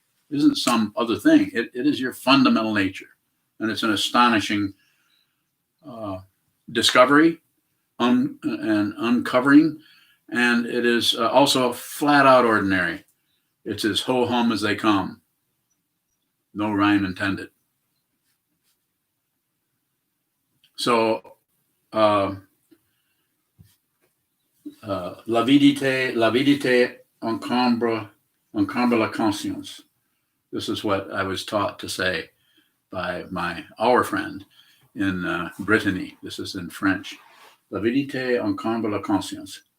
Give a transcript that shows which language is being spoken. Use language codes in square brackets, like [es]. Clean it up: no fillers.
[en] It isn't some other thing. It is your fundamental nature. And it's an astonishing discovery and uncovering. And it is also flat out ordinary. It's as ho-hum as they come. No rhyme intended. [fr] So, l'avidité encombre la conscience. [en] This is what I was taught to say by our friend in Brittany. This is in French. [fr] L'avidité encombre la conscience.